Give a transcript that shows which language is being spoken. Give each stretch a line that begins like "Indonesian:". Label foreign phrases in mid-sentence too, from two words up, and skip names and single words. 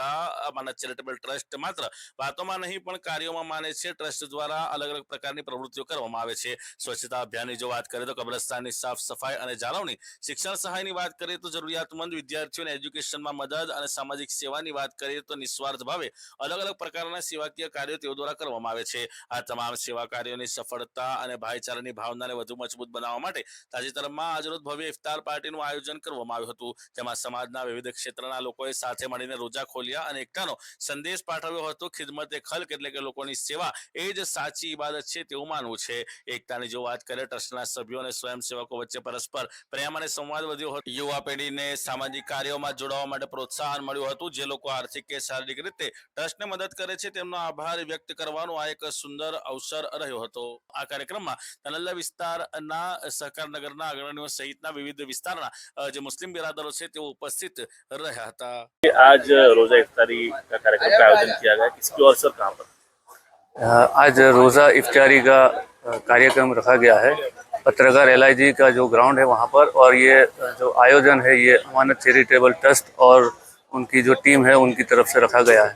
Gujarati: અમાનત ચેરિટેબલ ટ્રસ્ટ માત્ર વાતોમાં નહીં પણ કાર્યોમાં માને છે। ટ્રસ્ટ દ્વારા અલગ અલગ પ્રકારની પ્રવૃત્તિઓ કરવામાં આવે છે। સ્વચ્છતા અભિયાનની જો વાત કરીએ તો કબ્રસ્તાનની સાફ સફાઈ અને જાળવણી, શિક્ષણ સહાયની વાત કરીએ તો જરૂરિયાતમંદ વિદ્યાર્થીઓને એજ્યુકેશનમાં મદદ અને સામાજિક સેવાની વાત કરીએ તો નિસ્વાર્થ ભાવે અલગ અલગ પ્રકારના સેવાકીય કાર્યો તેઓ દ્વારા કરવામાં આવે છે। આ તમામ સેવા કાર્યોની સફળતા અને ભાઈચારાની ભાવનાને વધુ મજબૂત બનાવવા માટે તાજેતરમાં આજરોજ ભવ્ય ઇફતાર પાર્ટીનું આયોજન કરવામાં આવ્યું હતું। જેમાં સમાજના વિવિધ ક્ષેત્રના લોકોએ સાથે મળીને રોજા ખોલ્યા અને એકતાનો સંદેશ પાઠવ્યો હતો। ખિદમતે ખલ્ક એટલે કે લોકોની સેવા એ જ સાચી ઇબાદત છે તેવું માનવું છે। એકતાની જો વાત કરીએ ટ્રસ્ટના સભ્યો અને સ્વયંસેવકો વચ્ચે પરસ્પર પ્રેમ અને સંવાદ વધ્યો હતો। યુવા પેઢીને સામાજિક કાર્યોમાં જોડાવા માટે પ્રોત્સાહન મળ્યું હતું। જે લોકો આર્થિક કે શારીરિક રીતે ટ્રસ્ટને મદદ કરે છે તેમનો આભાર વ્યક્ત કરવાનો આ એક સુંદર અવસર રહ્યો હતો। આ કાર્યક્રમમાં તનલ્લા વિસ્તારના સહકારનગરના અગ્રણીઓ સહિતના વિવિધ વિસ્તારના જે મુસ્લિમ બિરાદરો છે તેઓ ઉપસ્થિત રહ્યા હતા।
Hindi: आज रोजा इफ्तारी का कार्यक्रम का आयोजन किया गया, किसकी ओर से कहां पर? आज रोज़ा इफ्तारी का कार्यक्रम रखा गया है पत्रकार LIG का जो ग्राउंड है वहाँ पर। और ये जो आयोजन है ये अमानत चैरिटेबल ट्रस्ट और उनकी जो टीम है उनकी तरफ से रखा गया है।